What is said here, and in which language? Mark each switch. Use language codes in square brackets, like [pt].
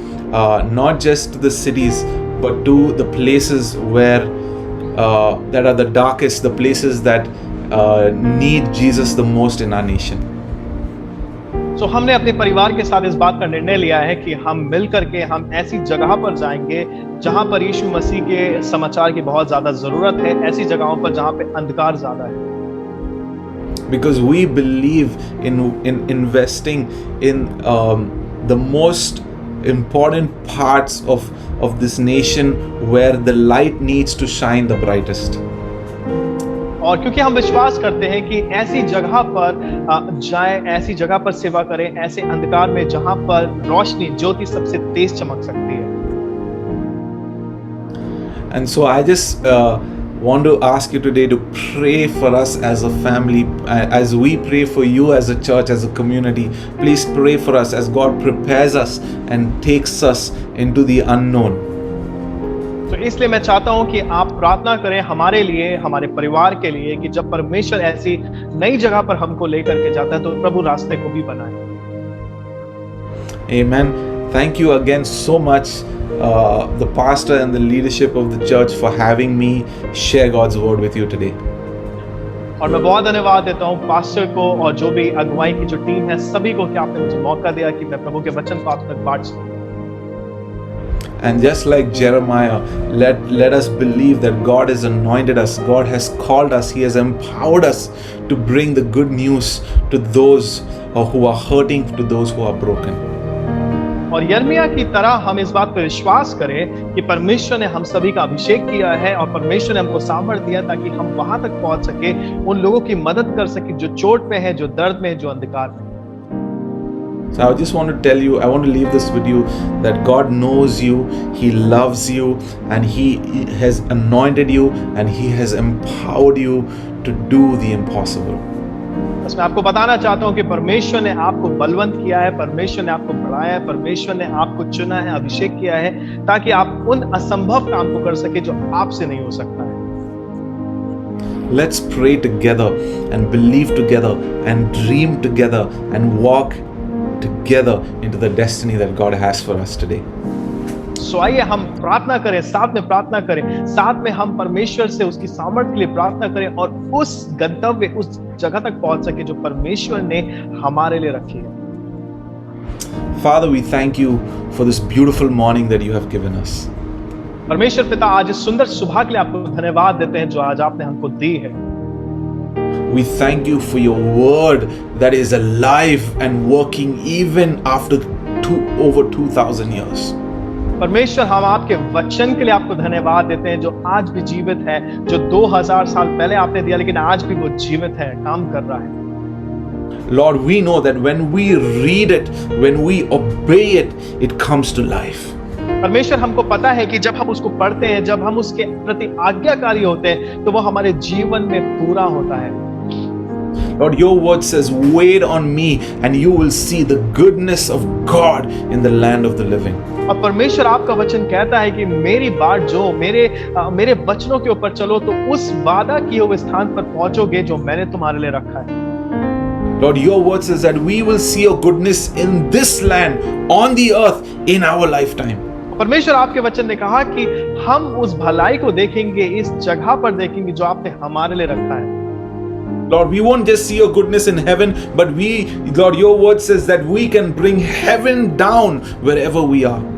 [en] not just to the cities, but to the places where that are the darkest, the places that need Jesus the most in our nation. [hi] So हमने अपने परिवार के साथ इस बात का निर्णय लिया है कि हम मिल करके हम ऐसी जगह पर जाएंगे जहां पर यीशु मसीह के समाचार की बहुत ज्यादा जरूरत है, ऐसी जगहों पर जहां पे अंधकार ज्यादा है। [en] Because we believe in investing in the most important parts of this nation where the light needs to shine the brightest. [hi] और क्योंकि हम विश्वास करते हैं कि ऐसी जगह पर जाएं, ऐसी जगह पर सेवा करें, ऐसे अंधकार में जहां पर रोशनी ज्योति सबसे तेज चमक सकती है। [en] And so I just want to ask you today to pray for us as a family, as we pray for you as a church, as a community. Please pray for us as God prepares us and takes us into the unknown. [hi] तो इसलिए मैं चाहता हूं कि आप प्रार्थना करें हमारे लिए, हमारे परिवार के लिए, कि जब परमेश्वर ऐसी नई जगह पर हमको लेकर के जाता है तो प्रभु रास्ते को भी बनाए। [en] Amen. Thank you again so much, the pastor and the leadership of the church, for having me share God's word with you today. [hi] और मैं बहुत धन्यवाद देता हूं पास्टर को और जो भी अगुवाई की जो टीम है सभी को कि आपने मुझे मौका दिया कि मैं प्रभु के वचन को आप तक बांट सकूं। [en] And just like Jeremiah, let us believe that God has anointed us, God has called us, He has empowered us to bring the good news to those who are hurting, to those who are broken. [hi] और यर्मिया की तरह हम इस बात पर विश्वास करें कि परमेश्वर ने हम सभी का अभिषेक किया है और परमेश्वर ने हमको सामर्थ्य दिया ताकि हम वहां तक पहुंच सके, उन लोगों की मदद कर सके जो चोट में है, जो दर्द में है, जो अंधकार में। [en] So I just want to tell you, I want to leave this with you, that God knows you, He loves you, and He has anointed you, and He has empowered you to do the impossible. [hi] बस मैं आपको बताना चाहता हूं कि परमेश्वर ने आपको बलवंत किया है, परमेश्वर ने आपको बढ़ाया है, परमेश्वर ने आपको चुना है, अभिषेक किया है ताकि आप उन असंभव काम को कर सके जो आपसे नहीं हो सकता है। [en] Let's pray together and believe together and dream together and walk together into the destiny that God has for us today. [hi] सो आइए हम प्रार्थना करें, साथ में प्रार्थना करें, साथ में हम परमेश्वर से उसकी सामर्थ्य के लिए प्रार्थना करें और उस गंतव्य, उस जगह तक पहुंच सके जो परमेश्वर ने हमारे लिए रखी है। [en] Father, we thank you for this beautiful morning that you have given us. [hi] परमेश्वर पिता, आज इस सुंदर सुबह के लिए आपको धन्यवाद देते हैं जो आज आपने हमको दी है। [en] We thank you for your word that is alive and working even after over 2000 years. [hi] परमेश्वर, हम आपके वचन के लिए आपको धन्यवाद देते हैं जो आज भी जीवित है, जो 2000 साल पहले आपने दिया लेकिन आज भी वो जीवित है, काम कर रहा है। [en] Lord, we know that when we read it, when we obey it, it comes to life. [hi] परमेश्वर, हमको पता है कि जब हम उसको पढ़ते हैं, जब हम उसके प्रति आज्ञाकारी होते हैं तो वो हमारे जीवन में पूरा होता है। [en] Lord, your word says, wait on me and you will see the goodness of God in the land of the living. [hi] और परमेश्वर आपका वचन कहता है कि मेरी बाट जो मेरे वचनों के ऊपर चलो तो उस वादा किए हुए स्थान पर पहुंचोगे जो मैंने तुम्हारे लिए रखा है। [en] Lord, your word says that we will see your goodness in this land, on the earth, in our lifetime. [hi] परमेश्वर आपके वचन ने कहा कि हम उस भलाई को देखेंगे, इस जगह पर देखेंगे जो आपने हमारे लिए रखा है। [en] Lord, we won't just see your goodness in heaven, but Lord, your word says that we can bring heaven down wherever we are.